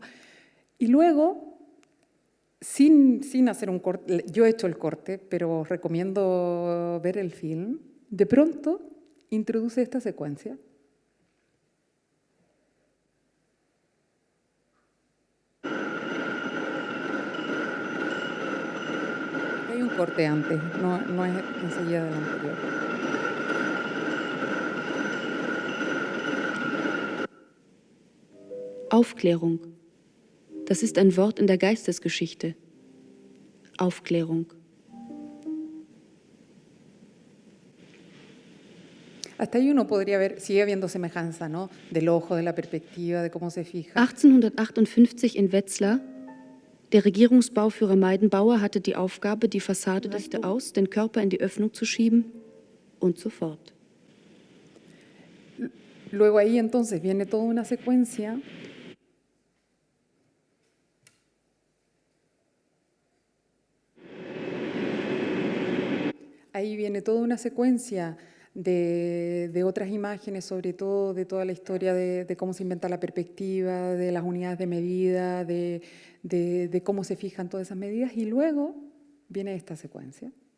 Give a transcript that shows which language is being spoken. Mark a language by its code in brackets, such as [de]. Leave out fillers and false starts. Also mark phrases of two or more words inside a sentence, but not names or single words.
[es] Y luego, sin hacer un corte, yo he hecho el corte, pero recomiendo ver el film, de pronto introduce esta secuencia. Hay un corte antes, no es enseguida del anterior. [de] Aufklärung. Das ist ein Wort in der Geistesgeschichte. Aufklärung. [es] Hasta ahí uno podría ver, sigue habiendo semejanza, ¿no? Del ojo, de la perspectiva, de cómo se fija. [de] 1858 in Wetzlar. Der Regierungsbauführer Meidenbauer hatte die Aufgabe, die Fassade dichte aus, den Körper in die Öffnung zu schieben und so fort. [es] Luego ahí entonces viene toda una secuencia de otras imágenes, sobre todo de toda la historia de cómo se inventa la perspectiva, de las unidades de medida, de cómo se fijan todas esas medidas, y luego viene esta secuencia.